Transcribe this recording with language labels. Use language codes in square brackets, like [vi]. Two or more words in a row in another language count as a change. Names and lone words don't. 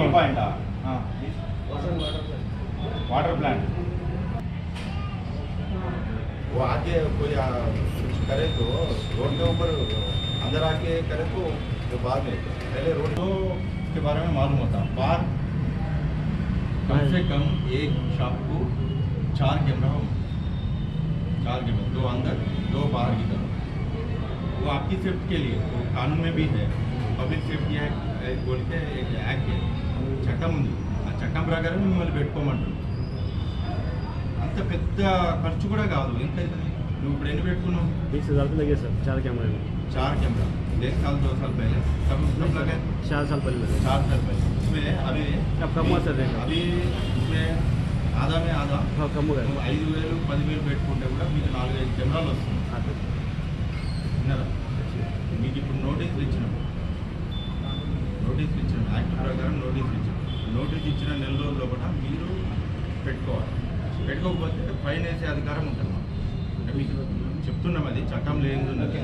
[en] point water plant [hi] वो आके कोई कुछ करे तो रोड के ऊपर अंदर आके करे तो बाद में पहले रोड के बारे में मालूम होता बाहर कम से कम एक शॉप को 4 कैमरा हो, 4 कैमरा, 2 अंदर 2 बाहर की तरफ। वो आपकी सेफ्टी के लिए वो कानून में भी है, [te] పబ్లిక్ సేఫ్టీ యాక్ట్ [hi] बोलते एक [te] యాక్ట్ చట్టం ఉంది. ఆ చట్టం ప్రకారం మిమ్మల్ని పెట్టుకోమంటారు. అంత పెద్ద ఖర్చు కూడా కాదు. ఎంత అవుతుంది? నువ్వు ఇప్పుడు ఎన్ని పెట్టుకున్నావు? [hi] 20,000 रुपये लगे सर 4 कैमरे में। 4 कैमरा 1 साल 2 साल पहले कब लगे? 4 साल पहले लगे। 4 साल पहले उसमें अभी अब कम हुआ सर? अभी उसमें आधा में आधा कम हो गया। [te] 5,000 10,000 పెట్టుకుంటే కూడా మీకు 4-5 కెమెరాలు వస్తుంది. విన్నారా? మీకు ఇప్పుడు నోటీసులు ఇచ్చినాం యాక్ట్ ప్రకారం నోటీస్ ఇచ్చిన నెల రోజుల లోపల మీరు పెట్టుకోవాలి. పెట్టుకోకపోతే ఫైన్ వేసే అధికారం ఉంటుంది. అంటే మీకు చెప్తున్నాం, అది చట్టం లేనిది.